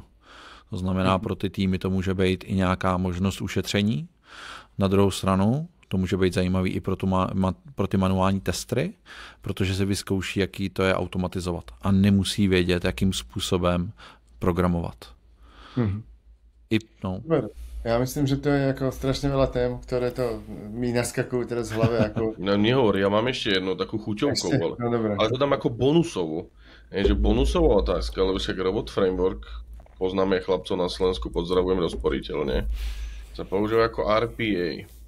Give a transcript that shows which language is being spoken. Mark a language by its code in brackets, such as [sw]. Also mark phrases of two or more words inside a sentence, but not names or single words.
[cs] To znamená, pro ty týmy to může být i nějaká možnost ušetření. Na druhou stranu to může být zajímavý i pro ty manuální testry, protože se vyzkouší, jaký to je automatizovat. A nemusí vědět, jakým způsobem programovat. Mm-hmm. [sk] Ja myslím, že to je jako strašne veľa tém, ktoré to mi naskakujú teraz v hlave. Ako... No nehovor, ja mám ešte jednu takú chuťovku, ale to dám ako bonusovú. Je, že bonusová otázka, lebo však Robot Framework, poznáme chlapcov na Slovensku, pozdravujem rozporiteľne, sa používa ako RPA.